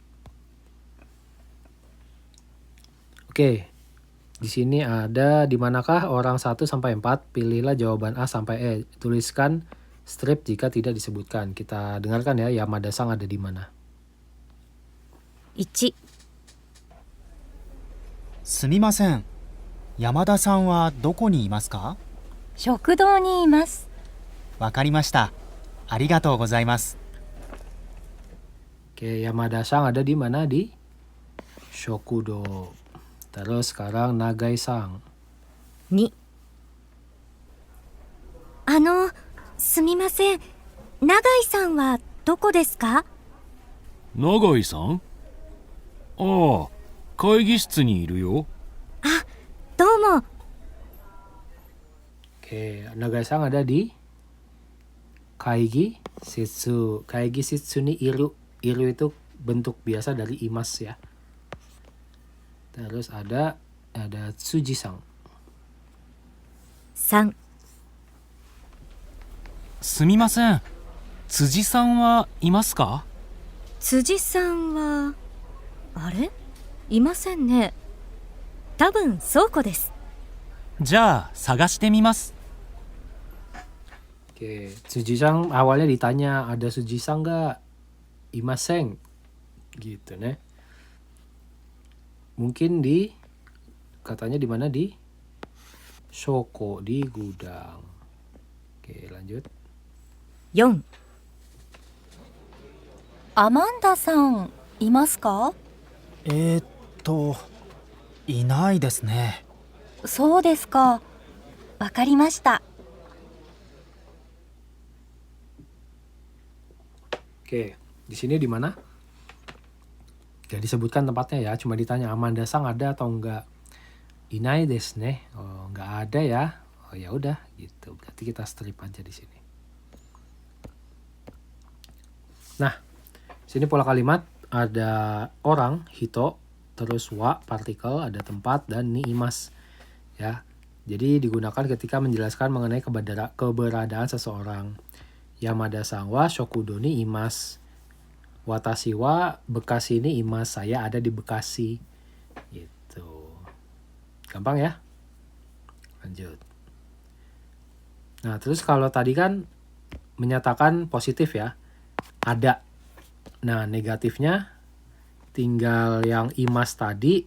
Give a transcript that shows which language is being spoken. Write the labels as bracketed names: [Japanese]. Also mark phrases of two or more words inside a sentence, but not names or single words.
[Indonesian] Oke. Di sini ada di manakah orang 1 sampai 4? Pilihlah jawaban A sampai E. Tuliskan strip jika tidak disebutkan. Kita dengarkan ya, Yamada-san ada di mana? [Japanese] 1、すみません。山田さんはどこにいますか？食堂にいます。わかりました。ありがとうございます。 [Indonesian] Oke, Yamada-san ada di mana? Di Shokudo. Terus sekarang Nagai-san. 2、すみません。永井さんはどこですか？永井さん？ああ、会議室にいるよ。どうも。 Oke, Nagai-san ada di [Japanese] 会議室. 会議室にいる. [Indonesian] Iru itu bentuk biasa dari imas ya. Terus ada Tsuji-san. [Japanese] 3、すみません。辻さんはいますか？辻さんはあれ、いませんね。多分倉庫です。じゃあ探してみます。 [Indonesian] Oke, Tsuji-san awalnya ditanya ada Tsuji-san nggak? Imaseng. Gitu nih. Mungkin katanya di mana? Di Shoko, di gudang. Oke, lanjut. [Japanese] 4、アマンダさん、いますか？いないですね。そうですか。わかりました。 [Indonesian] Oke, di sini di mana? Gak disebutkan tempatnya ya, cuma ditanya Amanda-san ada atau enggak. [Japanese] いないですね. [Indonesian] Oh, enggak ada ya. Oh ya udah gitu. Berarti kita strip aja di sini. Nah, sini pola kalimat ada orang hito, terus wa partikel, ada tempat dan [Japanese] にいます. [Indonesian] Ya. Jadi digunakan ketika menjelaskan mengenai keberadaan seseorang. [Japanese] 山田さんは食堂にいます. 私はBekasiにいます. [Indonesian] Saya ada di Bekasi. Gitu. Gampang ya? Lanjut. Nah, terus kalau tadi kan menyatakan positif ya. Ada. Nah, negatifnya tinggal yang imas tadi.